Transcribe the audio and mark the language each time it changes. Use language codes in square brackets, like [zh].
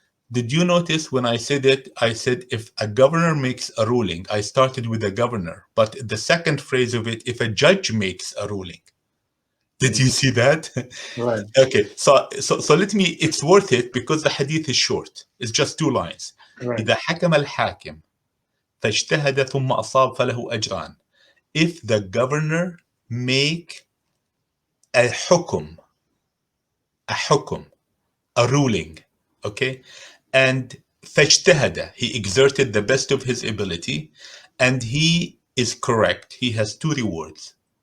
[en] Did you notice when I said it, I said if a governor makes a ruling, I started with the governor, but the second phrase of it, if a judge makes a ruling. Did you see that? Right. Okay, so let me, it's worth it because the hadith is short. It's just two lines. Right. [ar] إذا حكم الحاكم فاجتهد ثم أصاب فله أجران. [en] If the governor make a حكم, a ruling, okay, and فاجتهد, he exerted the best of his ability, and he is correct, he has two rewards.